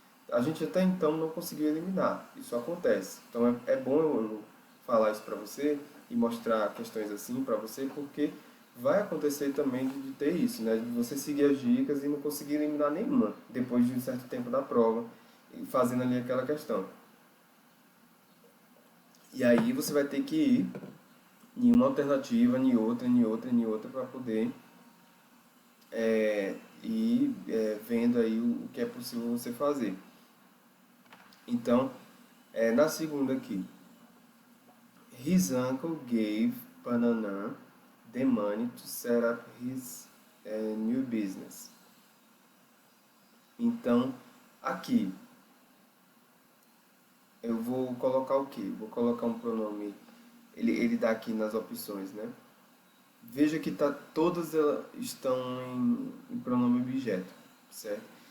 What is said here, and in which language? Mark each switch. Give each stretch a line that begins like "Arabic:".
Portuguese: A gente até então não conseguiu eliminar, isso acontece. Então é bom eu falar isso para você e mostrar questões assim para você, porque vai acontecer também de ter isso, né? De você seguir as dicas e não conseguir eliminar nenhuma depois de um certo tempo da prova, e fazendo ali aquela questão. E aí você vai ter que ir em uma alternativa, em outra, em outra, em outra, para poder ir vendo aí o que é possível você fazer. Então, na segunda aqui,
English: his uncle gave Banana the money to set up his new business.
Portuguese: Então, aqui, eu vou colocar o quê? Vou colocar um pronome, ele dá aqui nas opções, né? Veja que todas elas estão em pronome objeto, certo?